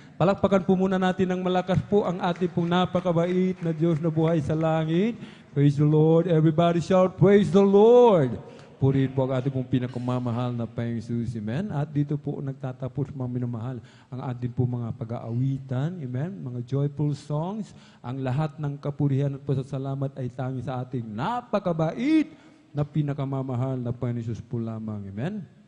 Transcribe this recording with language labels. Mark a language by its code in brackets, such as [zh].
[tl] Palakpakan po muna natin ng malakas po ang ating pong napakabait na Diyos na buhay sa langit. [en] Praise the Lord. Everybody shout, praise the Lord! [tl] Purihin po ang ating pong pinakamamahal na Panginoon Jesus. Amen? At dito po nagtatapos mga minamahal ang ating po mga pag-aawitan. Amen? Mga [en] joyful songs. [tl] Ang lahat ng kapurihan at pasasalamat ay tanging sa ating napakabait na pinakamamahal na Panginoon Jesus po lamang. Amen?